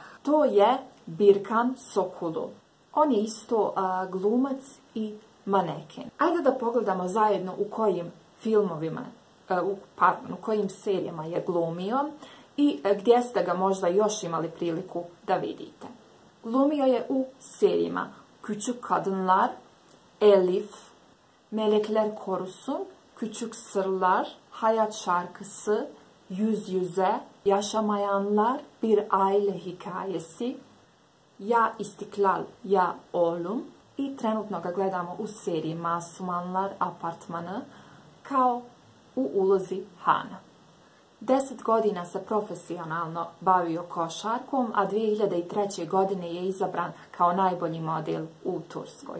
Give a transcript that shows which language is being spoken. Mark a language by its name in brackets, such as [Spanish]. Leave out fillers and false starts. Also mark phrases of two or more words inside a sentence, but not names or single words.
[Bosnian] To je Birkan Sokulu. On je isto glumac i maneken. Ajde da pogledamo zajedno u kojim filmovima, u kojim serijama je glumio i gdje ste ga možda još imali priliku da vidite. Glumio je u serijima Küçük Kadınlar, Elif, Melekler Korusun, Küçük Sırlar, Hayat Şarkısı, Yüz Yüze, Yaşamayanlar, Bir Aile Hikayesi, Ja İstiklal, Ja Oğlum i trenutno ga gledamo u seriji Masumanlar Apartmanı kao u ulozi Hana. 10 godina se profesionalno bavio košarkom, a 2003. godine je izabran kao najbolji model u Turskoj.